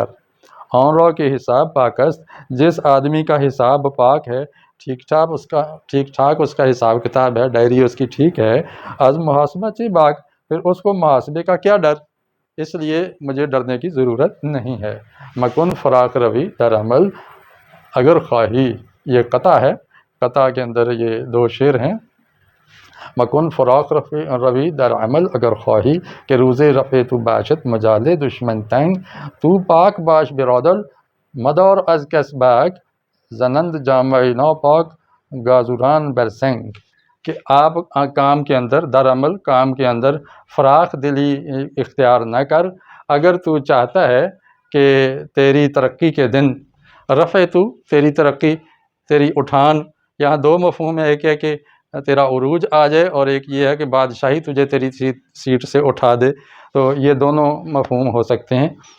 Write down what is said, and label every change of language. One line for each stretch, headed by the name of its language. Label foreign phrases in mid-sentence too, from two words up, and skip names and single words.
Persian: آنروں کے حساب پاک است،
Urdu: جس آدمی کا حساب پاک ہے، ٹھیک ٹھاک اس کا حساب کتاب ہے، ڈائری اس کی ٹھیک ہے،
Persian: از محاسبہ چی باک،
Urdu: پھر اس کو محاسبے کا کیا ڈر، اس لیے مجھے ڈرنے کی ضرورت نہیں ہے۔
Persian: مکن فراق روی در عمل اگر خواہی،
Urdu: یہ قطع ہے، قطع کے اندر یہ دو شعر ہیں۔
Persian: مکن فراق روی در عمل اگر خواہی، کہ روز رفع تو باشد مجال دشمن تنگ، تو پاک باش برادر مدار از کس باک، زنند جامع ناپاک گازوران برسنگ،
Urdu: کہ آپ کام کے اندر
Persian: در عمل
Urdu: کام کے اندر فراخ دلی اختیار نہ کر، اگر تو چاہتا ہے کہ تیری ترقی کے دن،
Persian: رفع تو
Urdu: تیری ترقی، تیری اٹھان، یہاں دو مفہوم ہے، ایک ہے کہ تیرا عروج آ جائے اور ایک یہ ہے کہ بادشاہی تجھے تیری سیٹ سے اٹھا دے، تو یہ دونوں مفہوم ہو سکتے ہیں۔